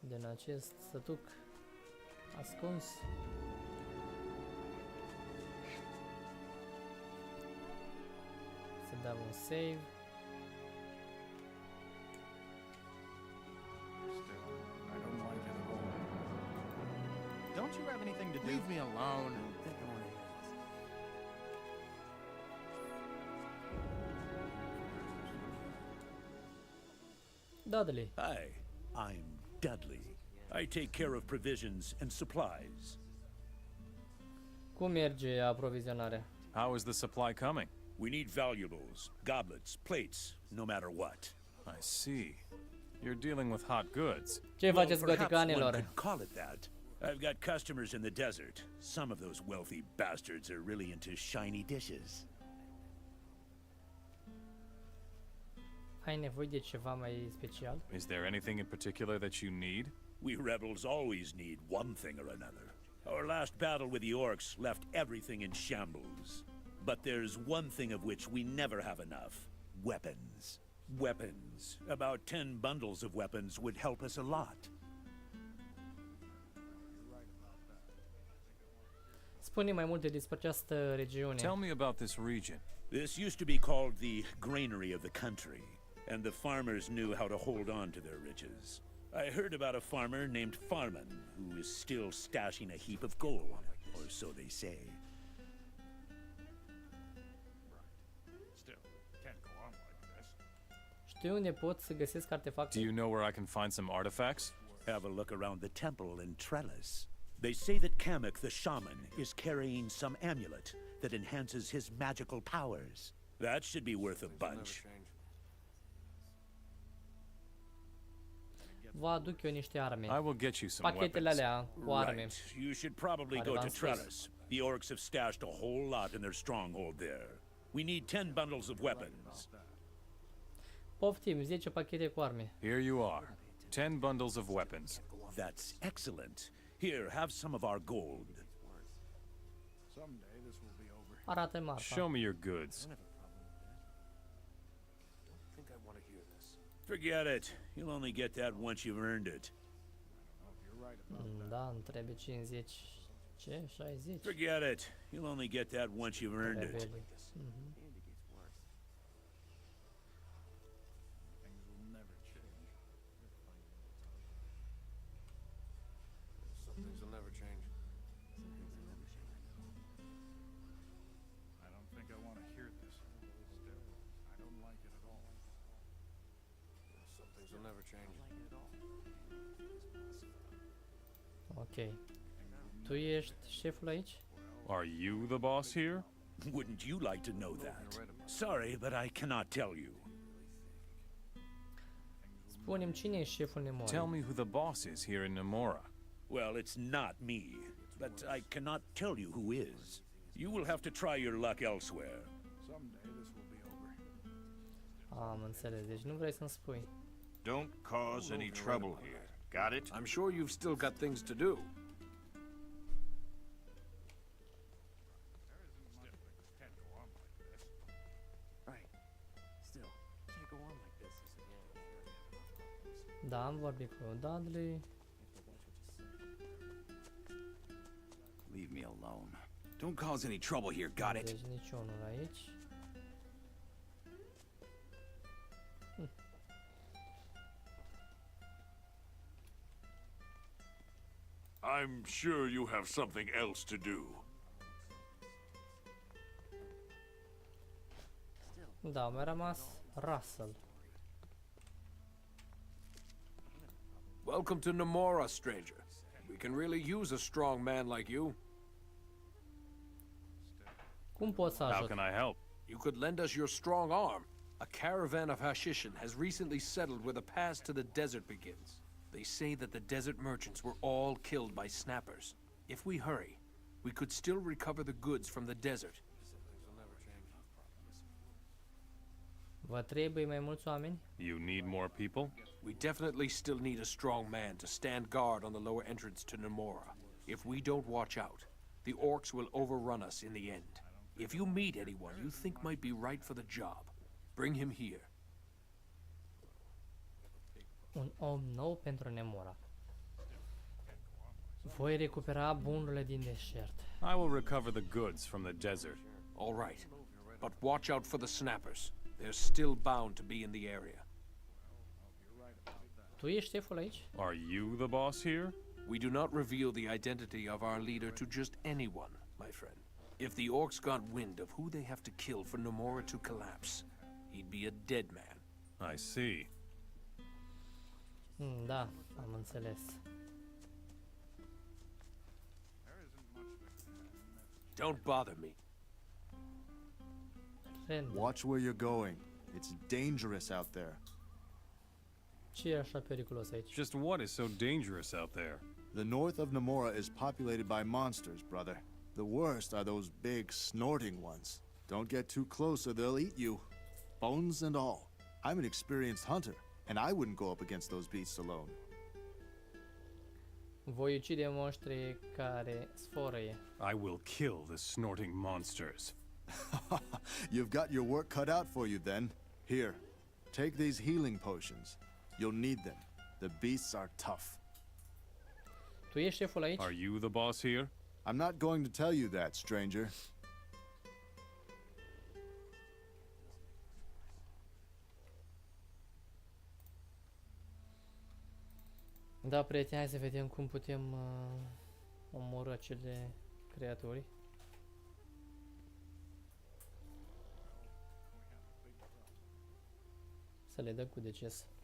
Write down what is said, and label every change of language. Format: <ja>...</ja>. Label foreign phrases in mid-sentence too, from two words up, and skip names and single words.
<ro>din acest sătuc ascuns. Să dăm un save.</ro> <en>I don't like it at all. Don't you have anything to do? Leave me alone. Dudley. Hi, I'm Dudley. I take care of provisions and supplies.</en> <ro>Cum merge aprovizionarea?</ro> <en>How is the supply coming? We need valuables, goblets, plates, no matter what. I see. You're dealing with hot goods.</en> <ro>Ce faceți</ro> <en>perhaps one</en> <ro>goticanilor?</ro> <en>could call it that. I've got customers in the desert. Some of those wealthy bastards are really into shiny dishes.</en> <ro>Ai nevoie de ceva mai special?</ro> <en>Is there anything in particular that you need? We rebels always need one thing or another. Our last battle with the orcs left everything in shambles. But there's one thing of which we never have enough. Weapons. Weapons. About 10 bundles of weapons would help us a lot.</en> <ro>Spune mai multe despre această regiune.</ro> <en>Tell me about this region. This used to be called the granary of the country, and the farmers knew how to hold on to their riches. I heard about a farmer named Farman, who is still stashing a heap of gold, or so they say. Still, can't go on like this.</en> <ro>Știu unde pot să găsesc artefacte?</ro> <en>Do you know where I can find some artifacts? Have a look around the temple in Trellis. They say that Kamek the shaman is carrying some amulet that enhances his magical powers. That should be worth a bunch.</en> <ro>Vă aduc eu niște arme.</ro> <en>I will get you some</en> <ro>Pachetele</ro> <en>weapons.</en> <ro>alea cu arme.</ro> <en>Right. You should probably</en> <ro>Care</ro> <en>go</en> <ro>v-am</ro> <en>to</en> <ro>spus.</ro> <en>Trellis. The orcs have stashed a whole lot in their stronghold there. We need 10 bundles of weapons.</en> <ro>Poftim, 10 pachete cu arme.</ro> <en>Here you are. 10 bundles of weapons. That's excellent. Here, have some of our gold. Someday this will be over.</en> <ro>Arată marfa.</ro> <en>Show me your goods. I think I want to hear this. Forget it. You'll only get that once you've earned it.</en> <ro>Da, îmi trebuie 50. Ce? 60?</ro> <en>Forget it. You'll only get that once you've earned it.</en> <ro>Rebeli.</ro> <en>Things will never change. Some things will never change. I don't think I want to hear this. Still, I don't like it at all. Some things will never change. Ok.</en> <ro>Tu ești șeful aici?</ro> <en>Are you the boss here? Wouldn't you like to know that? Sorry, but I cannot tell you.</en> <ro>Spune-mi cine e șeful</ro> <en>Tell</en> <ro>Nemorii?</ro> <en>me who the boss is here in Namora. Well, it's not me, but I cannot tell you who is. You will have to try your luck elsewhere. Someday this will be over.</en> <ro>Am înțeles, deci nu vrei să-mi spui.</ro> <en>Don't cause any trouble here. Got it? I'm sure you've still got things to do. Can't go on like this. Right. Still, can't go on like this.</en> <ro>Da, am vorbit cu Dudley.</ro> <en>Leave me alone. Don't cause any trouble here, got it?</en> <ro>Deci niciunul aici.</ro> <en>I'm sure you have something else to do.</en> <ro>Da, mi-a rămas Russell.</ro> <en>Welcome to Namora, stranger. We can really use a strong man like you.</en> <ro>Cum pot să</ro> <en>How</en> <ro>ajut?</ro> <en>can I help? You could lend us your strong arm. A caravan of Hashishin has recently settled where the pass to the desert begins. They say that the desert merchants were all killed by snappers. If we hurry, we could still recover the goods from the desert.</en> <ro>Vă trebuie mai mulți oameni?</ro> <en>You need more people? We definitely still need a strong man to stand guard on the lower entrance to Namora. If we don't watch out, the orcs will overrun us in the end. If you meet anyone you think might be right for the job, bring him here.</en> <ro>Un om nou pentru Nemora. Voi recupera bunurile din deșert.</ro> <en>I will recover the goods from the desert. All right. But watch out for the snappers. They're still bound to be in the area.</en> <ro>Tu ești șeful aici?</ro> <en>Are you the boss here? We do not reveal the identity of our leader to just anyone, my friend. If the orcs got wind of who they have to kill for Nomura to collapse, he'd be a dead man. I see.</en> <ro>Da, am înțeles.</ro> <en>Don't bother me. Watch where you're going. It's dangerous out there.</en> <ro>Ce e așa periculos aici?</ro> <en>Just what is so dangerous out there? The north of Nomura is populated by monsters, brother. The worst are those big, snorting ones. Don't get too close or they'll eat you. Bones and all. I'm an experienced hunter, and I wouldn't go up against those beasts alone.</en> <ro>Voi ucide monștri care sfărăie.</ro> <en>I will kill the snorting monsters. You've got your work cut out for you then. Here, take these healing potions. You'll need them. The beasts are tough.</en> <ro>Tu ești șeful aici?</ro> <en>Are you the boss here? I'm not going to tell you that, stranger.</en> <ro>Da, prieteni, hai să vedem cum putem omorâ acele creaturi. Să le dăm cu deces.</ro>